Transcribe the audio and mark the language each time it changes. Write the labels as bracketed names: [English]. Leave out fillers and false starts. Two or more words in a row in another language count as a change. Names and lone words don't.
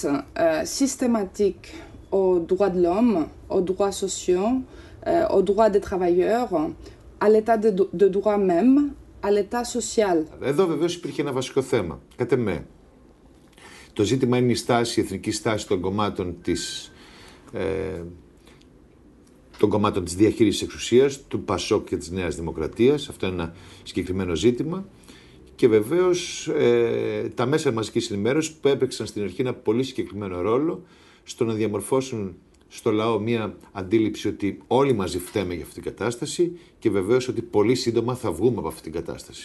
[French] systématique aux droits de l'homme, aux droits sociaux, aux droits des travailleurs, à l'état de droit même, à l'état social. [Greek] Εδώ βεβαίως υπήρχε ένα βασικό θέμα, κατ' εμέ. Το ζήτημα είναι η στάση, η εθνική στάση των κομμάτων της διαχείρισης εξουσίας, του ΠΑΣΟΚ και της Νέας Δημοκρατίας. Αυτό είναι ένα συγκεκριμένο ζήτημα. Και βεβαίως τα μέσα μαζικής ενημέρωσης που έπαιξαν στην αρχή ένα πολύ συγκεκριμένο ρόλο στο να διαμορφώσουν στο λαό μια αντίληψη ότι όλοι μαζί φταίμε για αυτή την κατάσταση και βεβαίως ότι πολύ σύντομα θα βγούμε από αυτή την κατάσταση.